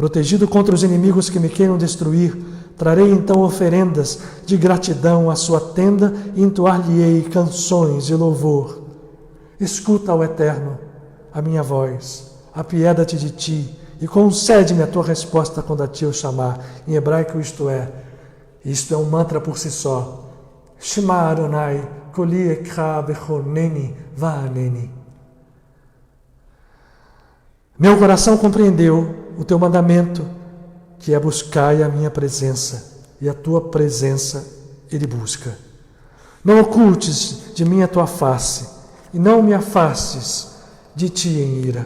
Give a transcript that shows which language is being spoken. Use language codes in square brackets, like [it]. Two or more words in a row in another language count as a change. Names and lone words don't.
[pt] Protegido contra os inimigos que me queiram destruir, trarei então oferendas de gratidão à sua tenda e entoar-lhe-ei canções de louvor. Escuta, ó Eterno, a minha voz, apieda-te de ti e concede-me a tua resposta quando a ti eu chamar. Em hebraico isto é um mantra por si só. [he] שמע ה' קולי אקרא וחנני וענני. [pt] Meu coração compreendeu o teu mandamento, que é buscar a minha presença, e a tua presença ele busca. Não ocultes de mim a tua face, e não me afastes de ti em ira.